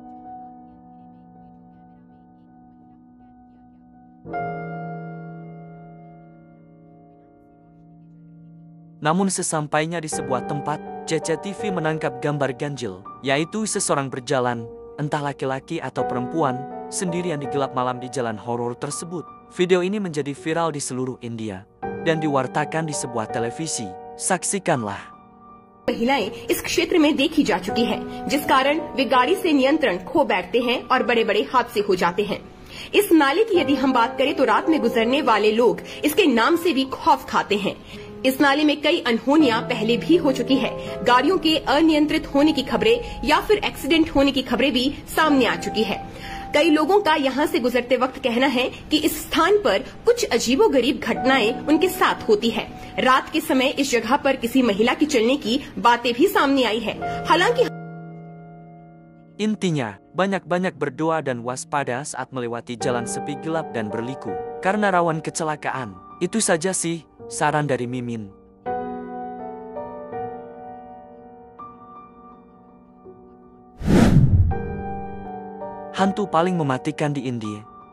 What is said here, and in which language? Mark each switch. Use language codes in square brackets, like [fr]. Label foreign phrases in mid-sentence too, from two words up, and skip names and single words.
[id] Namun sesampainya di sebuah tempat, CCTV menangkap gambar ganjil, yaitu seseorang berjalan, entah laki-laki atau perempuan, sendirian di gelap malam di jalan horor tersebut. Video ini menjadi viral di seluruh India dan diwartakan di sebuah televisi. Saksikanlah. [hi] महिलाएं इस क्षेत्र में देखी जा चुकी हैं, जिस कारण वे गाड़ी से नियंत्रण खो बैठते हैं और बड़े बड़े हादसे हो जाते हैं। इस नाले की यदि हम बात करें तो रात में गुजरने वाले लोग इसके नाम से भी खौफ खाते हैं। इस नाले में कई अनहोनियां पहले भी हो चुकी है। गाड़ियों के अनियंत्रित होने की खबरें या फिर एक्सीडेंट होने की खबरें भी सामने आ चुकी है। कई लोगों का यहां से गुजरते वक्त कहना है कि इस स्थान पर कुछ अजीबोगरीब घटनाएं उनके साथ होती है। रात के समय इस जगह पर किसी महिला की चलने की बातें भी सामने आई है। हालांकि [id] Intinya, banyak-banyak berdoa dan waspada saat melewati jalan sepi gelap dan berliku, karena rawan kecelakaan. Itu saja sih, saran dari Mimin. Hantu paling mematikan di India.